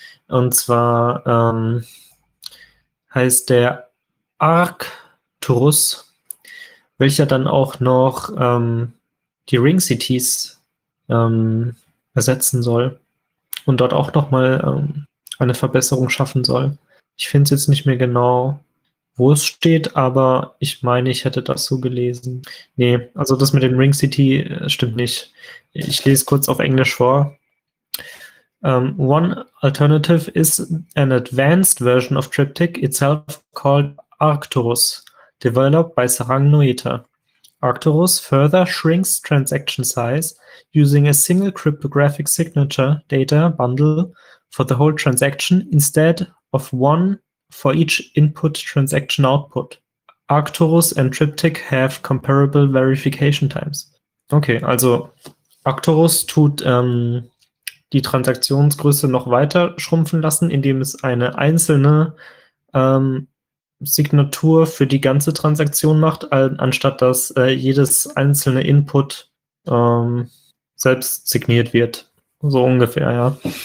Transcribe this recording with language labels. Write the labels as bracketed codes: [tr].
[de] Und zwar heißt der Arcturus, welcher dann auch noch die Ring Cities ersetzen soll und dort auch nochmal eine Verbesserung schaffen soll. Ich finde es jetzt nicht mehr genau, wo es steht, aber ich meine, ich hätte das so gelesen. Nee, also das mit dem Ring City stimmt nicht. Ich lese kurz auf Englisch vor. [en] One alternative is an advanced version of Triptych itself called Arcturus, developed by Sarang Noether. Arcturus further shrinks transaction size using a single cryptographic signature data bundle for the whole transaction instead of one for each input transaction output. Arcturus and Triptych have comparable verification times. [de] Okay, also Arcturus tut die Transaktionsgröße noch weiter schrumpfen lassen, indem es eine einzelne Signatur für die ganze Transaktion macht, anstatt dass jedes einzelne Input selbst signiert wird. So ungefähr, ja.